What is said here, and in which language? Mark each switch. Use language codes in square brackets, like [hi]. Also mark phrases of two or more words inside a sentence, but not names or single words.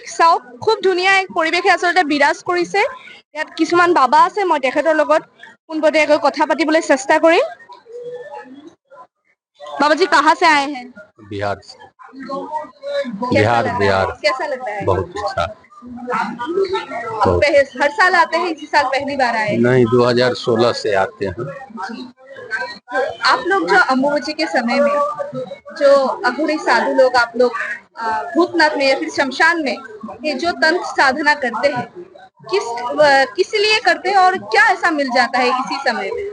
[as] চাওক, খুব ধুনীয়া এক পৰিৱেশে আচলতে বিৰাজ কৰিছে। ইয়াত কিছুমান বাবা আছে, মই তেখেতৰ লগত পোনপটীয়াকৈ কথা পাতিবলৈ চেষ্টা কৰিম। [hi] बाबा जी कहाँ से आए हैं? बिहार से। बिहार कैसा लगता है? बहुत अच्छा। हर साल आते हैं, इसी साल पहली बार आए? नहीं, 2016 से आते हैं। आप लोग जो अम्बुबाची के समय में जो अघोरी साधु लोग, आप लोग भूतनाथ में या फिर शमशान में ये जो तंत्र साधना करते हैं, किस लिए करते हैं और क्या ऐसा मिल जाता है इसी समय में?